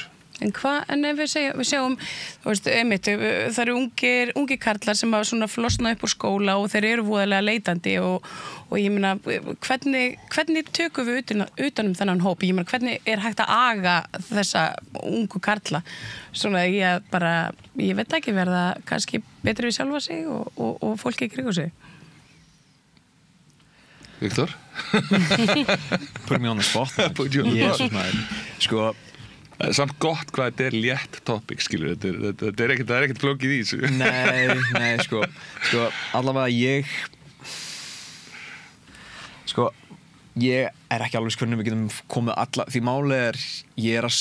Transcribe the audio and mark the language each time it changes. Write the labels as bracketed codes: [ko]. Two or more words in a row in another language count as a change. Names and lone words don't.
[is] En ef við sjáum, þú veist, einmitt, það eru ungir karlar sem hafa svona flosnað upp úr skóla og þeir eru voðalega leitandi og ég meina, hvernig tökum við utan þennan hóp? Ég meina, hvernig er hægt að aga þessa ungu karla? Svona ég veit ekki, verða kannski betri við sjálfa sig og fólki í kringu sig. Viktor? [en] Put me on the spot. Put you on the spot. [is] Sko, samt gott hvað þetta er létt topic, skilur, það er ekkert flókið í þessu. Nei, sko, allavega ég er ekki alveg hvernig við getum komið alla, því málið er, ég er að